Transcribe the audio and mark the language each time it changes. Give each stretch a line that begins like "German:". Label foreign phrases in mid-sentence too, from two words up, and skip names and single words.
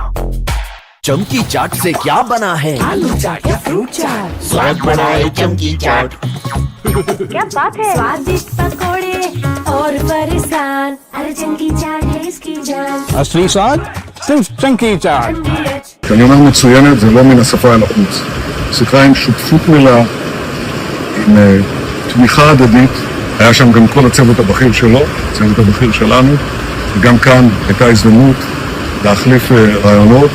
Hindi: चमकी चाट से क्या बना है? आलू चाट या फ्रूट चाट, स्वाद बनाए चमकी चाट। क्या बात है? स्वादिष्ट पकोड़े और फरसान, अरे चमकी चाट है इसकी जान। असली स्वाद सिर्फ चंकी चाट।
Hebrew: כשאני אומר מצוינת זה לא מן השפה אל החוץ. שיחה עם שותפות מלאה, עם תמיכה הדדית. היה שם גם כל הצוות הבכיר שלו, הצוות הבכיר שלנו, וגם כאן הייתה הזדמנות להחליף רעיונות.